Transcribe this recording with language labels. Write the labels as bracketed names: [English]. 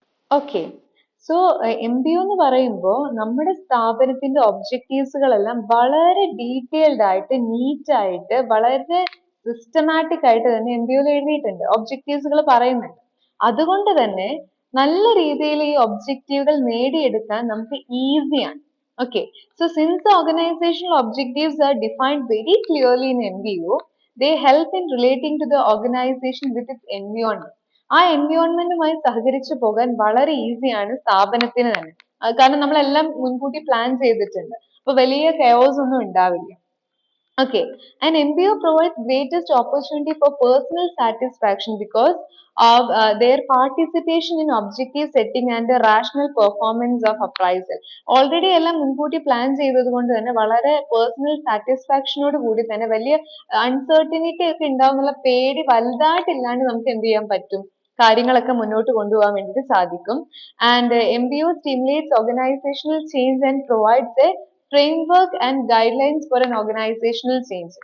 [Malayalam] Okay, so MBO എന്ന് പറയുമ്പോൾ നമ്മുടെ സ്ഥാപനത്തിന്റെ ഒബ്ജക്റ്റീവ്സുകളെല്ലാം വളരെ ഡീറ്റെയിൽഡ് ആയിട്ട് നീറ്റ് ആയിട്ട് വളരെ സിസ്റ്റമാറ്റിക് ആയിട്ട് തന്നെ MBOയിൽ എഴുതിയിട്ടുണ്ട്, ഒബ്ജക്റ്റീവ്സുകൾ പറയുന്നുണ്ട്. അതുകൊണ്ട് തന്നെ നല്ല രീതിയിൽ ഈ ഒബ്ജക്റ്റീവുകൾ നേടിയെടുക്കാൻ നമുക്ക് ഈസിയാണ്. [English] Okay, so since the organizational objectives are defined very clearly in MBO, they help in relating to the organization with its environment. [Malayalam] ആ എൻവയോൺമെന്റുമായി സഹകരിച്ചു പോകാൻ വളരെ ഈസിയാണ് സ്ഥാപനത്തിന് തന്നെ. കാരണം നമ്മളെല്ലാം മുൻകൂട്ടി പ്ലാൻ ചെയ്തിട്ടുണ്ട്, അപ്പൊ വലിയ കെയോസ് ഒന്നും ഉണ്ടാവില്ല. [English] Okay, and MBO provides greatest opportunity for personal satisfaction because of their participation in objective setting and the rational performance of appraisal. [Malayalam] Already എല്ലാം മുൻകൂട്ടി പ്ലാൻ ചെയ്തത് കൊണ്ട് തന്നെ വളരെ പേഴ്സണൽ സാറ്റിസ്ഫാക്ഷനോട് കൂടി തന്നെ വലിയ അൺസർട്ടനിറ്റി ഒക്കെ ഉണ്ടാവുന്നുള്ള പേടി വലുതായിട്ടില്ലാണ്ട് നമുക്ക് എന്ത് ചെയ്യാൻ പറ്റും, കാര്യങ്ങളൊക്കെ മുന്നോട്ട് കൊണ്ടുപോകാൻ വേണ്ടിയിട്ട് സാധിക്കും. [English] And MBO stimulates organizational change and provides a framework and guidelines for an organizational change.